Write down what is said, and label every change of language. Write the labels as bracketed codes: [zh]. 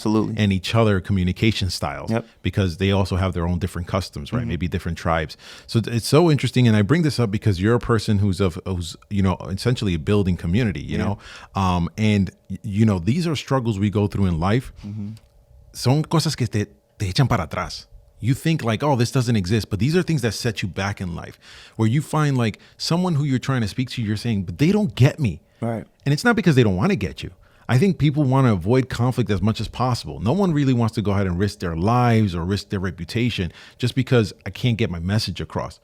[en] Absolutely. And each other communication styles. Because they also have their own different customs, right? Maybe different tribes. So it's so interesting. And I bring this up because you're a person who's you know, essentially building community, you know, and you know, these are struggles we go through in life. [es] Son cosas que te echan para atrás. [en] You think like, oh, this doesn't exist, but these are things that set you back in life, where you find like someone who you're trying to speak to, you're saying, but they don't get me. Right. And it's not because they don't want to get you. I think people want to avoid conflict as much as possible. No one really wants to go ahead and risk their lives or risk their reputation just because I can't get my message across.